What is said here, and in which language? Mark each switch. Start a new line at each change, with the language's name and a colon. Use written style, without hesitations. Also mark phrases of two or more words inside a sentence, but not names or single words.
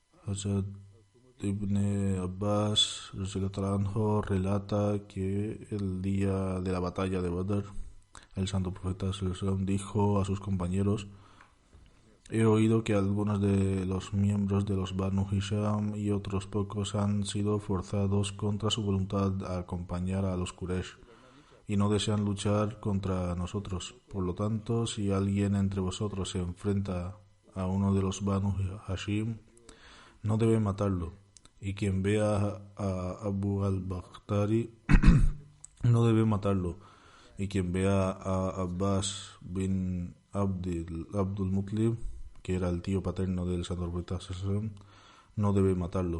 Spanish: Hazrat Ibn Abbas radhiyallahu relata que el día de la batalla de Badr, el santo profeta
Arabic: صلى الله عليه وسلم
Spanish: dijo a sus compañeros: he oído que algunos de los miembros de los Banu Hisham y otros pocos han sido forzados contra su voluntad a acompañar a los Quraysh y no desean luchar contra nosotros. Por lo tanto, si alguien entre vosotros se enfrenta a uno de los Banu Hashim, no debe matarlo, y quien vea a Abu al-Bakhtari no debe matarlo, y quien vea a Abbas bin Abdul Muttalib, que era el tío paterno del santo profeta, no debe matarlo.